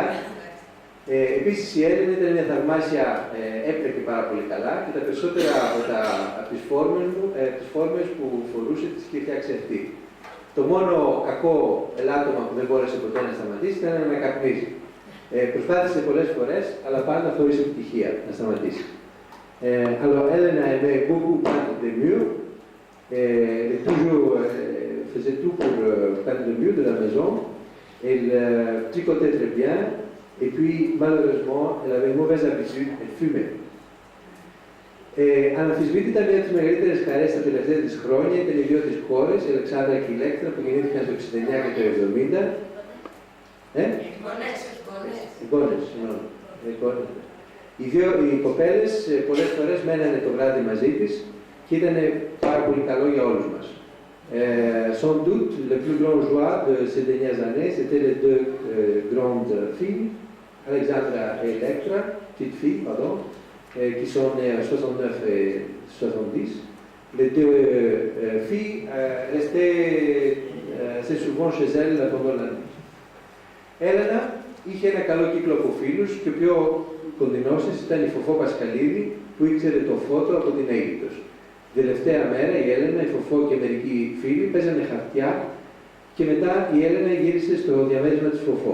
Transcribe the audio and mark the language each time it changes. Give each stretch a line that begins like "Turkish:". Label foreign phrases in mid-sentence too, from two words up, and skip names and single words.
Greek: Επίσης η Έλληνα ήταν μια θαυμάσια, έπλεκε πάρα πολύ καλά και τα περισσότερα από τις φόρμες που φορούσε τις είχε φτιάξει αυτή. Το μόνο κακό ελάττωμα που δεν μπόρεσε ποτέ να σταματήσει ήταν να καπνίζει. Προσπάθησε πολλές φορές, αλλά πάντα χωρίς επιτυχία να σταματήσει.
French: Alors, Hélène aimait beaucoup peindre des murs, elle faisait tout pour peindre les murs de la maison, elle tricotait très bien, et puis malheureusement, elle avait une mauvaise habitude, elle fumait.
Greek: Αναμφισβήτητα, μια από τις μεγαλύτερες χαρές τα τελευταία της χρόνια ήταν οι 2 της κόρες, η Αλεξάνδρα και η Ηλέκτρα, που γεννήθηκαν το 69 και το 70. Οι κοπέλες πολλές φορές μένανε το βράδυ μαζί της και ήταν πάρα πολύ καλό για όλους μας.
French: Sans doute, le plus grand joie de ces dernières années, c'était les 2 grandes filles, Alexandra et Electra, petites filles, pardon, qui sont nées en 69 et 70. Les 2 filles restaient assez souvent chez elles pendant l'année.
Greek: Έλενα είχε ένα καλό κύκλο από φίλους και ο πιο κοντινός της ήταν η Φοφό Πασχαλίδη που ήξερε το Φώτο από την Αίγυπτος. Την τελευταία μέρα η Έλενα, η Φοφό και μερικοί φίλοι παίζανε χαρτιά και μετά η Έλενα γύρισε στο διαμέρισμα της Φοφό.